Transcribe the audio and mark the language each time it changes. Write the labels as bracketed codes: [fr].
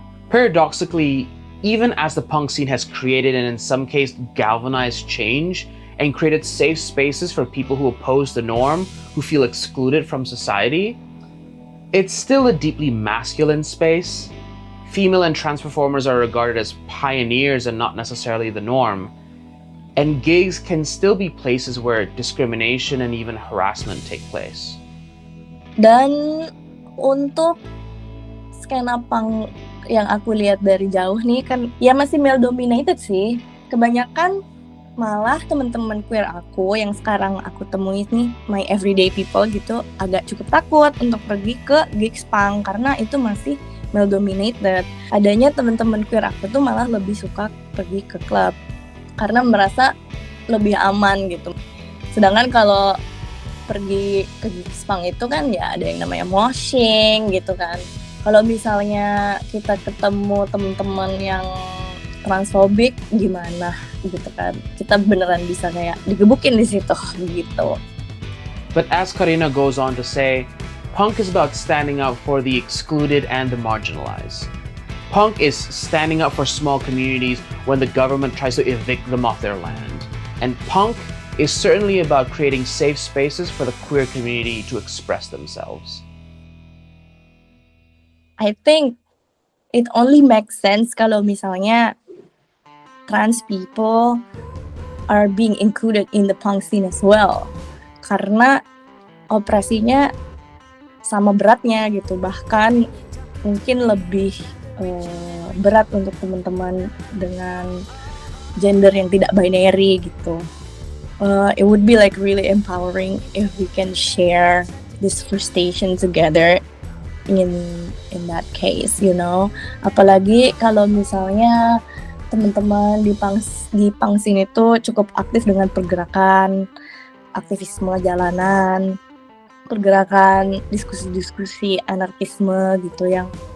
[en] Paradoxically, even as the punk scene has created and in some cases galvanized change and created safe spaces for people who oppose the norm, who feel excluded from society, it's still a deeply masculine space. Female and trans performers are regarded as pioneers and not necessarily the norm. And gigs can still be places where discrimination and even harassment take place. [id] Dan untuk skena punk yang aku lihat dari jauh nih kan ya masih [en] male dominated [id] sih. Kebanyakan malah teman-teman queer aku yang sekarang aku temui nih, [en] my everyday people [id] gitu, agak cukup takut untuk pergi ke gigs punk karena itu masih [en] male dominated. [id] Adanya teman-teman queer aku tuh malah lebih suka pergi ke klub karena merasa lebih aman gitu. Sedangkan kalau pergi ke gigs punk itu kan ya ada yang namanya moshing gitu kan. Kalau misalnya kita ketemu teman-teman yang transfobik gimana gitu kan. Kita beneran bisa kayak digebukin di situ gitu. [en] But as Karina goes on to say, punk is about standing up for the excluded and the marginalized. Punk is standing up for small communities when the government tries to evict them off their land. And punk is certainly about creating safe spaces for the queer community to express themselves. I think it only makes sense [id] kalau misalnya [en] trans people are being included in the punk scene as well. [id] Karena operasinya sama beratnya gitu, bahkan mungkin lebih berat untuk teman-teman dengan gender yang tidak binary gitu. [en] It would be like really empowering if we can share this frustration together in that case, you know. [id] Apalagi kalau misalnya teman-teman di [en] punk scene [id] itu cukup aktif dengan pergerakan aktivisme jalanan, pergerakan diskusi-diskusi anarkisme gitu yang.